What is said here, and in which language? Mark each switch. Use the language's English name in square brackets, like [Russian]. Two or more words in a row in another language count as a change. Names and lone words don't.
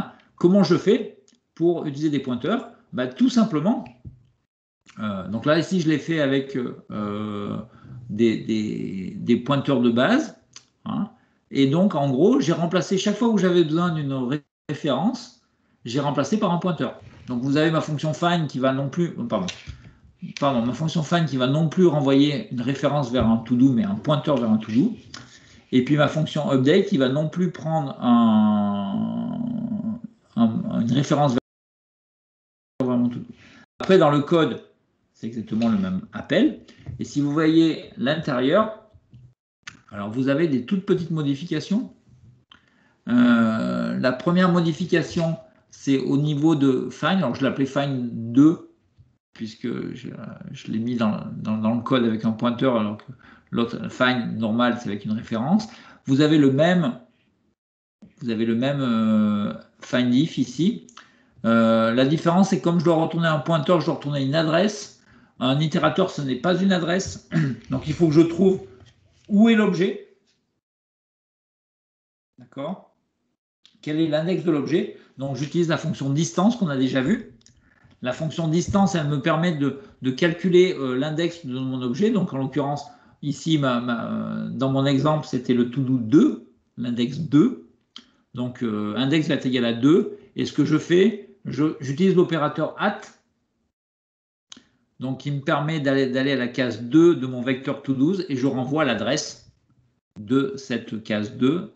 [French] Comment je fais pour utiliser des pointeurs? Tout simplement, donc là ici je l'ai fait avec des pointeurs de base. Hein. Et donc en gros, j'ai remplacé chaque fois où j'avais besoin d'une référence, j'ai remplacé par un pointeur. Donc vous avez ma fonction find qui va non plus, ma fonction find qui va non plus renvoyer une référence vers un to-do, mais un pointeur vers un to-do. Et puis ma fonction update qui va non plus prendre une référence vers mon to-do. Après, dans le code, c'est exactement le même appel. Et si vous voyez l'intérieur, alors vous avez des toutes petites modifications. La première modification, c'est au niveau de find. Alors je l'appelais find 2, puisque je l'ai mis dans le code avec un pointeur, alors que l'autre find normal, c'est avec une référence. Vous avez le même find if ici. La différence, c'est que comme je dois retourner un pointeur, je dois retourner une adresse. Un itérateur, ce n'est pas une adresse. Donc il faut que je trouve où est l'objet. D'accord? Quel est l'index de l'objet? Donc j'utilise la fonction distance qu'on a déjà vue. La fonction distance, elle me permet de calculer l'index de mon objet. Donc, en l'occurrence, ici, dans mon exemple, c'était le to-do 2, l'index 2. Donc, index va être égal à 2. Et ce que je fais, j'utilise l'opérateur at, donc qui me permet d'aller à la case 2 de mon vecteur to-12 et je renvoie l'adresse de cette case 2.